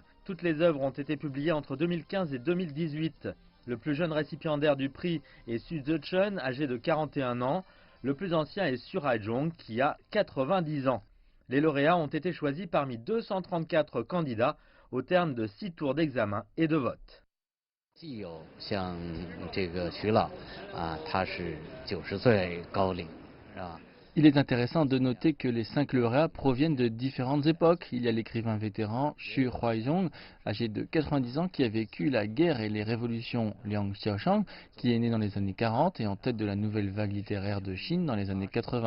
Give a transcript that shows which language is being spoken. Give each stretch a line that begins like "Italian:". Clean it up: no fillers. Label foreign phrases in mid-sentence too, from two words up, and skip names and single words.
French: Toutes les œuvres ont été publiées entre 2015 et 2018. Le plus jeune récipiendaire du prix est Xu Zhechen, âgé de 41 ans. Le plus ancien est Su Haizhong, qui a 90 ans. Les lauréats ont été choisis parmi 234 candidats au terme de 6 tours d'examen et de vote.
Chinese: 既有像这个徐老他是90岁高龄，是吧？
French: Il est intéressant de noter que les 5 lauréats proviennent de différentes époques. Il y a l'écrivain vétéran Xu Huaizhong, âgé de 90 ans, qui a vécu la guerre et les révolutions, Liang Xiaoshang, qui est né dans les années 40 et en tête de la nouvelle vague littéraire de Chine dans les années 80.